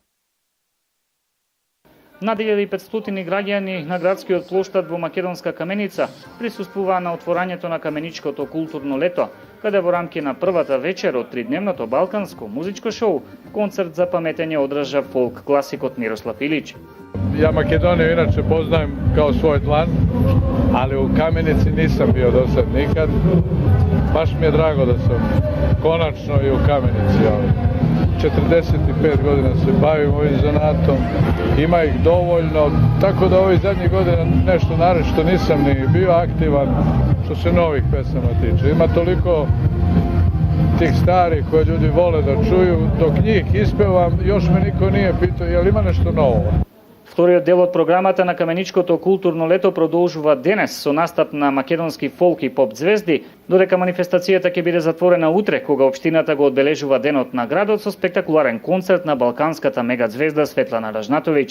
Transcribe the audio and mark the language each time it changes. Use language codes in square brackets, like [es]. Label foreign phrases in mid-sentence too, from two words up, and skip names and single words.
[mk] Над 1500 граѓани на градскиот плоштад во Македонска каменица присуствуваа на отворањето на каменичкото културно лето, каде во рамки на првата вечер од 3-дневното балканско музичко шоу концерт за паметење одржа фолк класикот Мирослав Илиќ. [sr] Ja Makedoniju inače poznajem kao svoj dlan, ali u Kamenici nisam bio do sad nikad. Baš mi je drago da sam konačno i u Kamenici. 45 godina se bavim ovim zanatom, ima ih dovoljno, tako da ovih zadnjih godina nešto naročito nisam ni bio aktivan što se novih pesama tiče. Ima toliko tih starih koje ljudi vole da čuju, dok njih ispevam, još me niko nije pitao je li ima nešto novo. [mk] Вториот дел од програмата на каменичкото културно лето продолжува денес со настап на македонски фолк и поп звезди, додека манифестацијата ќе биде затворена утре кога општината го одбележува денот на градот со спектакуларен концерт на балканската мега звезда Светлана Ражнатовиќ.